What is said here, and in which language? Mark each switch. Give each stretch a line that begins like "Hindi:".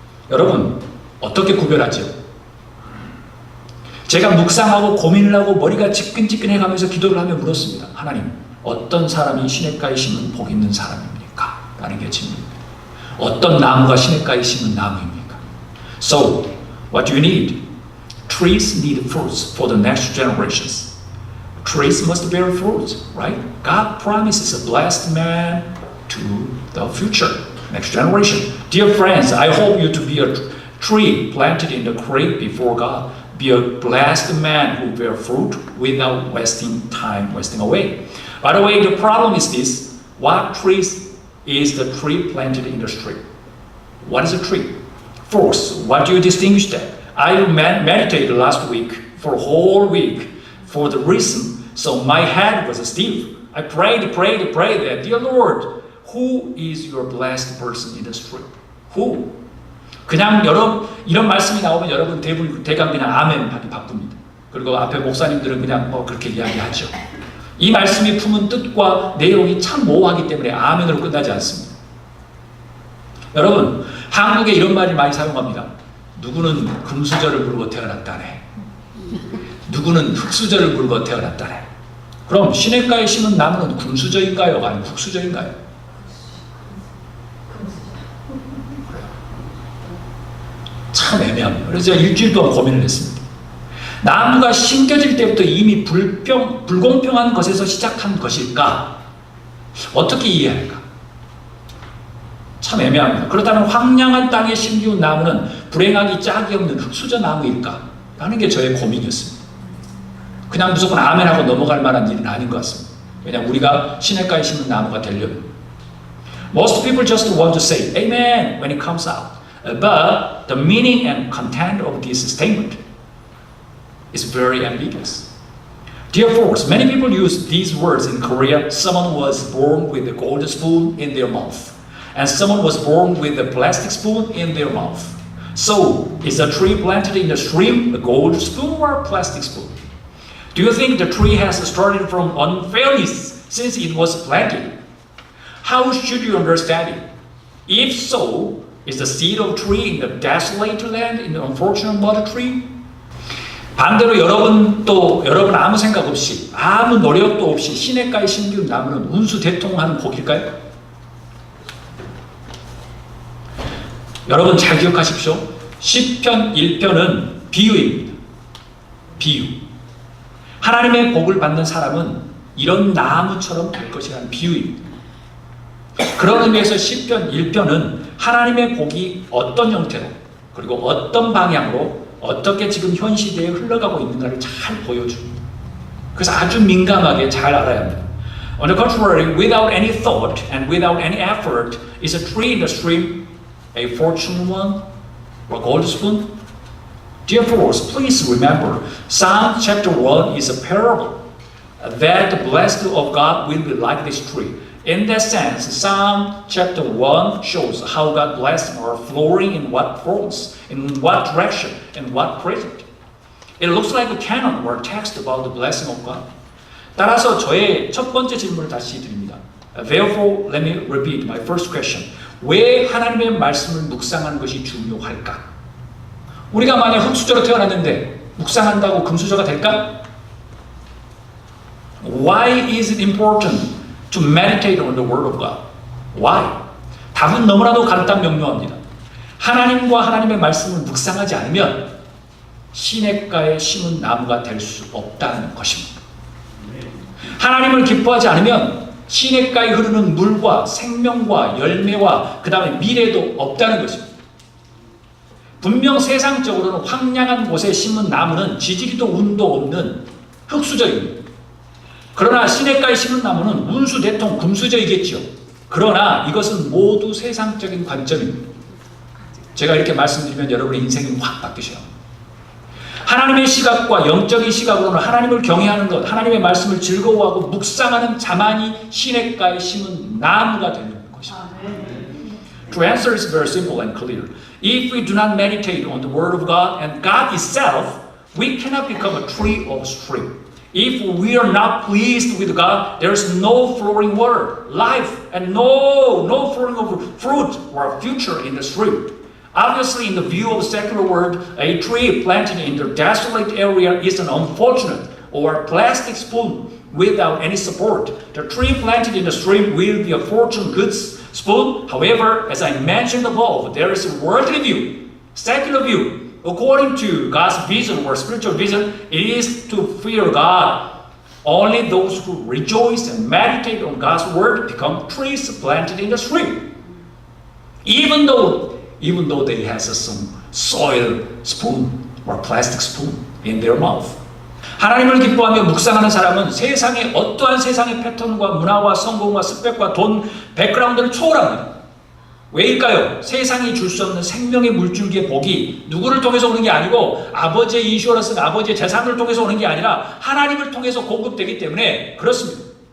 Korean: 여러분, 어떻게 구별하죠? 제가 묵상하고 고민을 하고 머리가 지끈지끈해 가면서 기도를 하며 물었습니다. 하나님, 어떤 사람이 시냇가에 심은 복 있는 사람입니까? 라는 게 질문입니다. 어떤 나무가 시냇가에 심은 나무입니까?
English: So, what do you need? Trees need fruits for the next generations. Trees must bear fruit, right? God promises a blessed man to the future, next generation. Dear friends, I hope you to be a tree planted in the creek before God. Be a blessed man who bear fruit without wasting time, wasting away. By the way, the problem is this. What trees is the tree planted in the street? What is a tree? First, what do you distinguish that? I meditated last week for a whole week for the reason, so my head was stiff. I prayed that, dear Lord, who is your blessed person in the street? Who?
Korean: 그냥 이런 말씀이 나오면 여러분 대강 그냥 아멘 하기 바쁩니다. 그리고 앞에 목사님들은 그냥 그렇게 이야기하죠. 이 말씀이 품은 뜻과 내용이 참 모호하기 때문에 아멘으로 끝나지 않습니다. 여러분, 한국에 이런 말을 많이 사용합니다. 누구는 금수저를 물고 태어났다네. 누구는 흙수저를 물고 태어났다네. 그럼 시냇가에 심은 나무는 금수저인가요? 아니면 흙수저인가요? 참 애매합니다. 그래서 제가 일주일 동안 고민을 했습니다. 나무가 심겨질 때부터 이미 불공평한 것에서 시작한 것일까? 어떻게 이해할까? 참 애매합니다. 그렇다면 황량한 땅에 심기운 나무는 불행하기 짝이 없는 흙수저 나무일까? 라는 게 저의 고민이었습니다. 그냥 무조건 아멘하고 넘어갈 만한 일은 아닌 것 같습니다. 왜냐하면 우리가 시냇가에 심은 나무가 되려면
English: Most people just want to say amen when it comes out. But the meaning and content of this statement is very ambiguous. Dear folks, many people use these words in Korea. Someone was born with a gold spoon in their mouth, and someone was born with a plastic spoon in their mouth. So, is a tree planted in a stream a gold spoon or a plastic spoon? Do you think the tree has started from unfairness since it was planted? How should you understand it? If so, is the seed of tree in the desolate land in the unfortunate mother tree?
Korean: 반대로 여러분 아무 생각 없이 아무 노력도 없이 시냇가에 심기운 나무는 운수 대통하는 복일까요? 여러분 잘 기억하십시오. 시편 1편은 비유입니다. 비유. 하나님의 복을 받는 사람은 이런 나무처럼 될 것이라는 비유입니다. 그런 의미에서 시편 1편은 하나님의 복이 어떤 형태로 그리고 어떤 방향으로 어떻게 지금 현 시대에 흘러가고 있는가를 잘 보여줍니다. 그래서 아주 민감하게 잘 알아야 합니다.
English: On the contrary, without any thought and without any effort, is a tree in the stream a fortune one or a gold spoon? Therefore, please remember, Psalm chapter 1 is a parable that the blessed of God will be like this tree. In that sense, Psalm chapter 1 shows how God's blessings are flowing in what forms, in what direction, in what present. It looks like a canon or text about the blessing of God.
Korean: 따라서 저의 첫 번째 질문을 다시 드립니다.
English: Therefore, let me repeat my first question.
Korean: 왜 하나님의 말씀을 묵상하는 것이 중요할까? 우리가 만약 흙수저로 태어났는데 묵상한다고 금수저가 될까?
English: Why is it important to meditate on the Word of God? Why?
Korean: 답은 너무나도 간단 명료합니다. 하나님과 하나님의 말씀을 묵상하지 않으면 시냇가에 심은 나무가 될 수 없다는 것입니다. 하나님을 기뻐하지 않으면 시냇가에 흐르는 물과 생명과 열매와 그 다음에 미래도 없다는 것입니다. 분명 세상적으로는 황량한 곳에 심은 나무는 지지리도 운도 없는 흙수저입니다. 그러나 시냇가에 심은 나무는 운수, 대통, 금수저이겠죠. 그러나 이것은 모두 세상적인 관점입니다. 제가 이렇게 말씀드리면 여러분의 인생이 확 바뀌셔요. 하나님의 시각과 영적인 시각으로는 하나님을 경외하는 것, 하나님의 말씀을 즐거워하고 묵상하는 자만이 시냇가에 심은 나무가 되는 것입니다.
English: To answer is very simple and clear. If we do not meditate on the Word of God and God itself, we cannot become a tree or stream. If we are not pleased with God, there is no flowing water, life, and no flowing of fruit or future in the stream. Obviously, in the view of the secular world, a tree planted in the desolate area is an unfortunate or plastic spoon without any support. The tree planted in the stream will be a fortune goods spoon. However, as I mentioned above, there is a worldly view, secular view. According to God's vision or spiritual vision, it is to fear God. Only those who rejoice and meditate on God's word become trees planted in the stream. Even though they have some soil spoon or plastic spoon in their mouth.
Korean: 하나님을 기뻐하며 묵상하는 사람은 세상의 어떠한 세상의 패턴과 문화와 성공과 스펙과 돈, 백그라운드를 초월합니다. 왜일까요? 세상이 줄 수 없는 생명의 물줄기의 복이 누구를 통해서 오는 게 아니고 아버지의 인슈어런스, 아버지의 재산을 통해서 오는 게 아니라 하나님을 통해서 공급되기 때문에 그렇습니다.